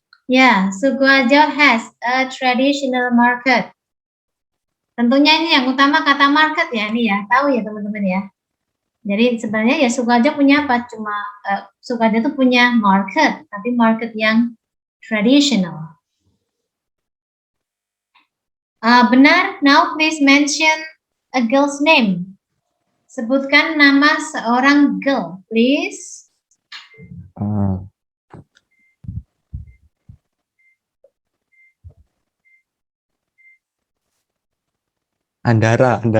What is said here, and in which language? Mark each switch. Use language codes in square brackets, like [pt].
[en] Ya, Sukoharjo has a traditional market. [id] Tentunya ini yang utama kata market ya, ini ya. Tahu ya teman-teman ya. Jadi sebenarnya ya Sukoharjo punya apa? Cuma Sukoharjo itu punya market, tapi market yang traditional. Benar. [en] Now please mention a girl's name. [id] Sebutkan nama seorang [en] girl, please. [id] Andara.